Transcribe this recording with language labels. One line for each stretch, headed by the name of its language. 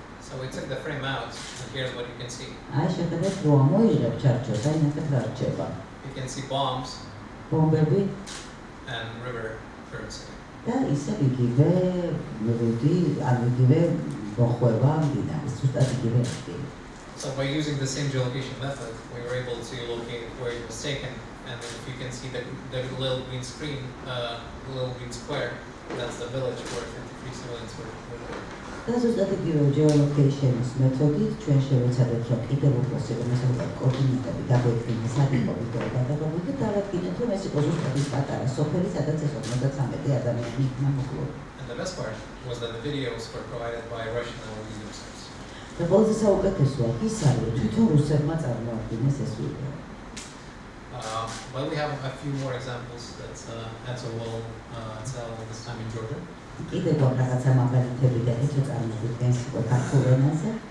English: So we took the frame out and here's what you can see.
Georgian: აი შეხედეთ რომ მოიღებ ჩარჩოს, აი ნახეთ რა რჩება.
English: You can see bombs
Georgian: ბომბები
English: and river currents.
Georgian: და ისევ იგივე მრუდი, ან იგივე მოხვევა მდინარის, ზუსტად იგივე ადგილი.
English: So by using the same geolocation method, we were able to locate where it was taken and if you can see the little green screen, little green square, that's the village where 53 civilians were killed.
Georgian: და ზუსტად იგივე geolocation-ის მეთოდით ჩვენ შევეცადეთ, რომ კიდევ უფრო სიღრმისეულად კოორდინატები დაგვედგინეს საგებობით და გადაღებებით და დავადგინეთ, რომ ეს იყო ზუსტად ის პატარა სოფელი, სადაც ეს 53 ადამიანი იქნა მოკლული.
English: And the best part was that the videos were provided by Russian and Norwegian users.
Georgian: და ყველაზე საუკეთესოა ის არის, რომ თვითონ რუსებმა წარმოადგინეს ეს ვიდეო.
English: Well, we have a few more examples that Ansel will tell this time in Georgia.
Georgian: კიდევ რაღაცა მაგალითები და ეთო წარმოგვიდგენს უკვე ქართულ ენაზე.